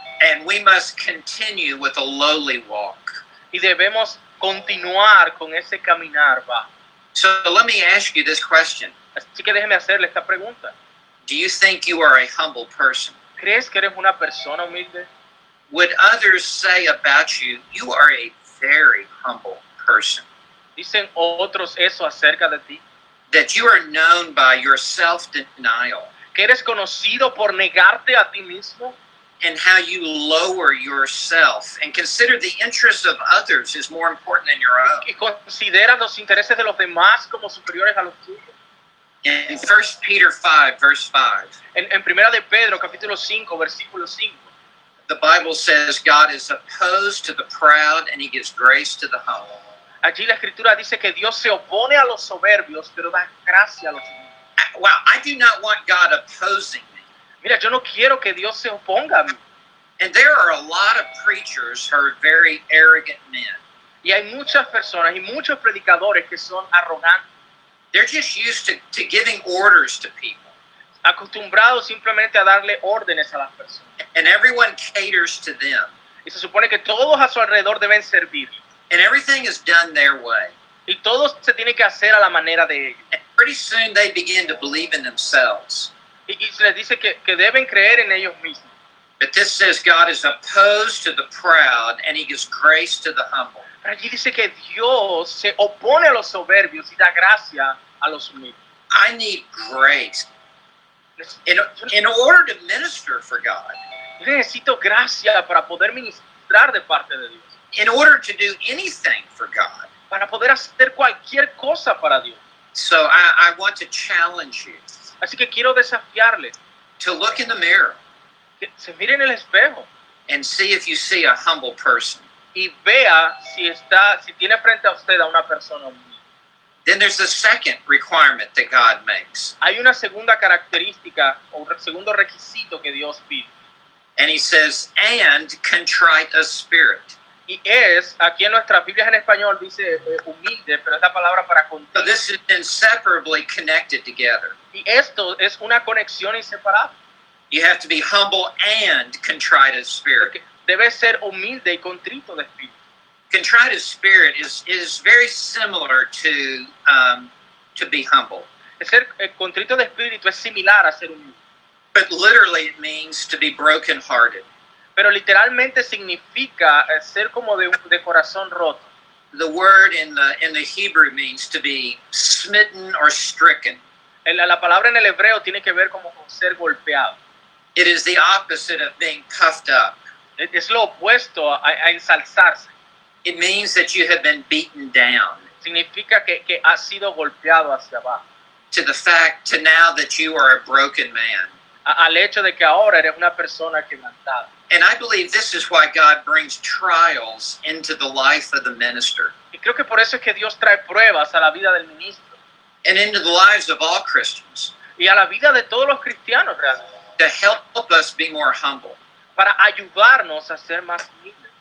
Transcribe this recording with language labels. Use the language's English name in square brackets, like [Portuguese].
[English] And we must continue with a lowly walk. [Spanish] Y debemos continuar con ese caminar bajo. [English] So let me ask you this question. [Spanish] Así que déjeme hacerle esta pregunta. [English] Do you think you are a humble person? [Spanish] ¿Crees que eres una persona humilde? [English] Would others say about you, you are a very humble person? [Spanish] ¿Dicen otros eso acerca de ti? [English] That you are known by your self-denial [Spanish] ¿Que eres conocido por negarte a ti mismo? [English] and how you lower yourself and consider the interests of others is more important than your own? [Spanish] ¿Que consideras los intereses de los demás como superiores a los tuyos? [English] In 1 Peter 5, verse 5, [Spanish] En Primera de Pedro, capítulo 5, versículo 5, [English] the Bible says God is opposed to the proud and He gives grace to the humble. [Spanish] allí la Escritura dice que Dios se opone a los soberbios, pero da gracia a los humildes. [English] Wow, I do not want God opposing me. [Spanish] Mira, yo no quiero que Dios se oponga a mí. [English] And there are a lot of preachers who are very arrogant men. [Spanish] Y hay muchas personas y muchos predicadores que son arrogantes, [English] They're just used to giving orders to people. [Spanish] acostumbrados simplemente a darle órdenes a las personas. [English] And everyone caters to them. [Spanish] Y se supone que todos a su alrededor deben servir. [English] And everything is done their way. [Spanish] Y todo se tiene que hacer a la manera de ellos. [English] And pretty soon they begin to believe in themselves. [Spanish] Y se les dice que deben creer en ellos mismos. [English] But this says God is opposed to the proud and he gives grace to the humble. [Spanish] Pero allí dice que Dios se opone a los soberbios y da gracia a los humildes. [English] I need grace. In order to minister for God, [Spanish] Yo necesito gracia para poder ministrar de parte de Dios, [English] in order to do anything for God. [Spanish] para poder hacer cualquier cosa para Dios. [English] So I want to challenge you [Spanish] Así que quiero desafiarle [English] to look in the mirror [Spanish] que se mire en el espejo [English] and see if you see a humble person. [Spanish] y vea si tiene frente a usted a una persona humilde. [English] Then there's the second requirement that God makes. [Spanish] Hay una segunda característica o un segundo requisito que Dios pide. [English] And he says, and contrite of spirit. [Spanish] Y es, aquí en nuestras Biblias en español dice humilde, pero es la palabra para [English] So [Spanish] contrito. [English] this is inseparably connected together. [Spanish] Y esto es una conexión inseparable. [English] You have to be humble and contrite of spirit. [Spanish] Porque debe ser humilde y contrito de espíritu. [English] Contrite of spirit is very similar to be humble. [Spanish] Ser contrito de espíritu es similar a ser humilde. [English] But literally it means to be brokenhearted. [Spanish] Pero literalmente significa ser como de corazón roto. [English] The word in the Hebrew means to be smitten or stricken. [Spanish] La palabra en el hebreo tiene que ver como con ser golpeado. [English] It is the opposite of being puffed up. [Spanish] Es lo opuesto a ensalzarse. [English] It means that you have been beaten down [Spanish] Significa que ha sido golpeado hacia abajo. [English] to now that you are a broken man. [Spanish] Al hecho de que ahora eres una persona quebrantada. [English] And I believe this is why God brings trials into the life of the minister [Spanish] Y creo que por eso es que Dios trae pruebas a la vida del ministro [English] and into the lives of all Christians [Spanish] y a la vida de todos los cristianos realmente, [English] to help us be more humble. [Spanish] para ayudarnos a ser más humildes.